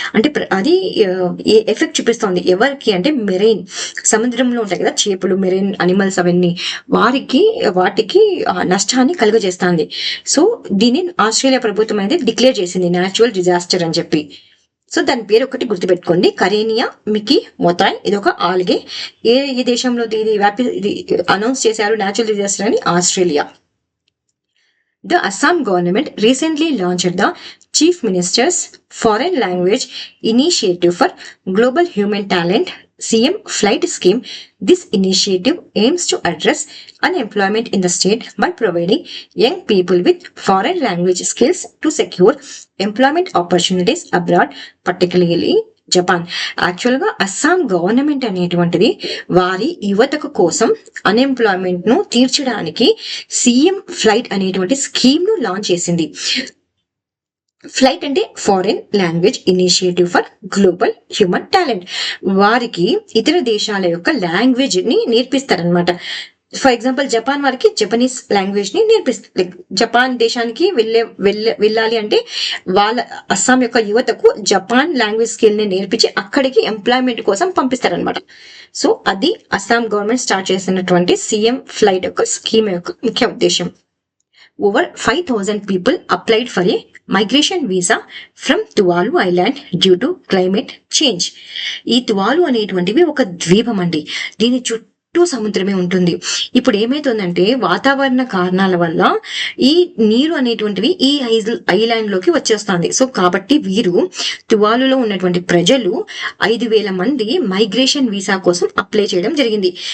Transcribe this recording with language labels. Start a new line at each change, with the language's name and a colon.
Telugu: అంటే అది ఎఫెక్ట్ చూపిస్తుంది ఎవరికి అంటే మెరైన్ సముద్రంలో ఉంటాయి కదా చేపలు, మెరైన్ అనిమల్స్, అవన్నీ వాటికి నష్టాన్ని కలుగజేస్తుంది. సో దీన్ని ఆస్ట్రేలియా ప్రభుత్వం అనేది డిక్లేర్ చేసింది న్యాచురల్ డిజాస్టర్ అని చెప్పి. సో దాని పేరు ఒకటి గుర్తుపెట్టుకోండి, కరేనియా మికి మొతాయ్. ఇది ఒక ఆల్గే. ఏ దేశంలో ఇది అనౌన్స్ చేశారు న్యాచురల్ డిజాస్టర్ అని? Australia.
English: The Assam government recently launched the Chief Minister's Foreign Language Initiative for Global Human Talent CM Flight Scheme. This initiative aims to address unemployment in the state by providing young people with foreign language skills to secure employment opportunities abroad, particularly Japan.
Telugu: యాక్చువల్గా Assam government అనేటువంటిది వారి యువతకు కోసం unemployment ను తీర్చడానికి CM flight అనేటువంటి scheme ను launch చేసింది. ఫ్లైట్ అంటే foreign language initiative for global human talent. వారికి ఇతర దేశాల యొక్క లాంగ్వేజ్ ని నేర్పిస్తారనమాట. ఫర్ ఎగ్జాంపుల్ జపాన్ వారికి జపనీస్ లాంగ్వేజ్ ని నేర్పిస్తారు. జపాన్ దేశానికి వెళ్ళాలి అంటే వాళ్ళ అస్సాం యొక్క యువతకు జపాన్ లాంగ్వేజ్ స్కిల్ ని నేర్పించి అక్కడికి ఎంప్లాయ్మెంట్ కోసం పంపిస్తారనమాట. సో అది అస్సాం గవర్నమెంట్ స్టార్ట్ చేసినటువంటి సీఎం ఫ్లైట్ యొక్క స్కీమ్ యొక్క ముఖ్య ఉద్దేశం.
English: Over 5,000 people applied for a migration visa from Tuvalu Island due to climate change.
Telugu: ఈ తువాలు అనేటువంటివి ఒక ద్వీపం అండి. దీని చుట్టూ సముద్రమే ఉంటుంది. ఇప్పుడు ఏమైతుందంటే వాతావరణ కారణాల వల్ల ఈ నీరు అనేటువంటివి ఈ ఐలాండ్ లోకి వచ్చేస్తుంది. సో కాబట్టి వీరు తువాలులో ఉన్నటువంటి ప్రజలు 5,000 మంది మైగ్రేషన్ వీసా కోసం అప్లై చేయడం జరిగింది.